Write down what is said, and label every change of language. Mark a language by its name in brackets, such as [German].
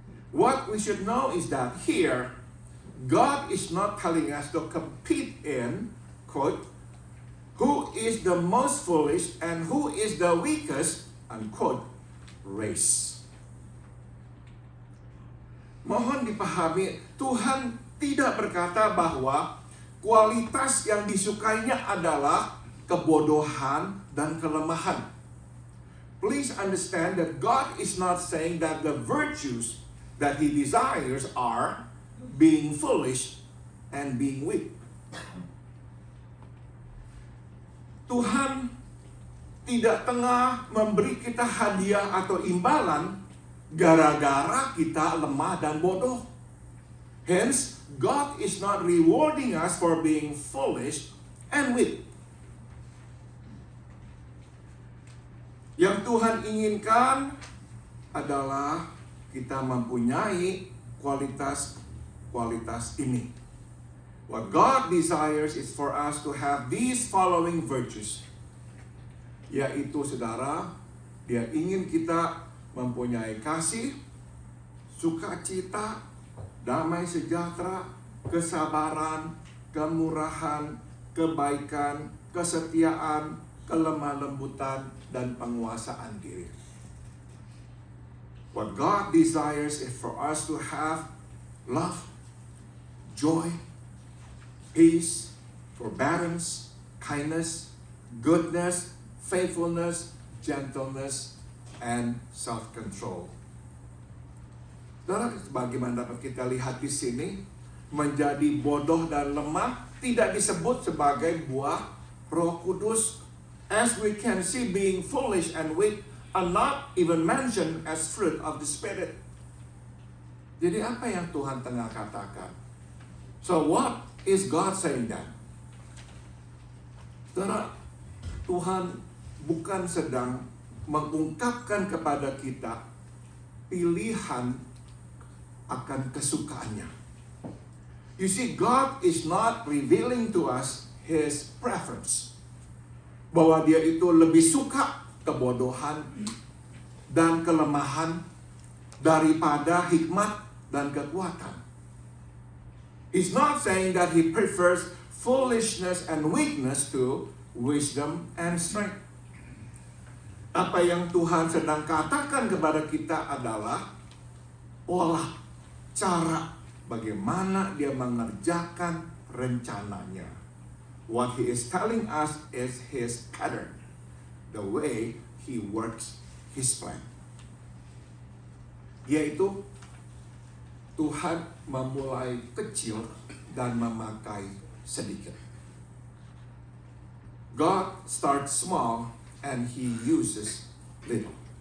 [English] What we should know is that here, God is not telling us to compete in, quote, who is the most foolish and who is the weakest, unquote, race. [Indonesian] Mohon dipahami, Tuhan tidak berkata bahwa kualitas yang disukainya adalah kebodohan dan kelemahan. [English] Please understand that God is not saying that the virtues that He desires are being foolish and being weak. [Indonesian] Tuhan tidak tengah memberi kita hadiah atau imbalan gara-gara kita lemah dan bodoh. [English] Hence, God is not rewarding us for being foolish and weak. [Indonesian] Yang Tuhan inginkan adalah kita mempunyai kualitas ini. [English] What God desires is for us to have these following virtues. [Indonesian] Yaitu, saudara, Dia ingin kita mempunyai kasih, sukacita, damai sejahtera, kesabaran, kemurahan, kebaikan, kesetiaan, kelemah lembutan, dan penguasaan diri. [English] What God desires is for us to have love, joy, peace, forbearance, kindness, goodness, faithfulness, gentleness, and self-control. [Indonesian] Saudara, bagaimana dapat kita lihat di sini, menjadi bodoh dan lemah tidak disebut sebagai buah Roh Kudus. [English] As we can see, being foolish and weak are not even mentioned as fruit of the Spirit. [Indonesian] Jadi apa yang Tuhan tengah katakan? [English] So what is God saying then? [Indonesian] Saudara, Tuhan bukan sedang mengungkapkan kepada kita pilihan akan kesukaannya. [English] You see, God is not revealing to us His preference. [Indonesian] Bahwa Dia itu lebih suka kebodohan dan kelemahan daripada hikmat dan kekuatan. [English] He's not saying that He prefers foolishness and weakness to wisdom and strength. [Indonesian] Apa yang Tuhan sedang katakan kepada kita adalah pola, cara bagaimana Dia mengerjakan rencananya. [English] What He is telling us is His pattern, the way He works His plan. [Indonesian] Yaitu Tuhan memulai kecil dan memakai sedikit. [English] God starts small and He uses little.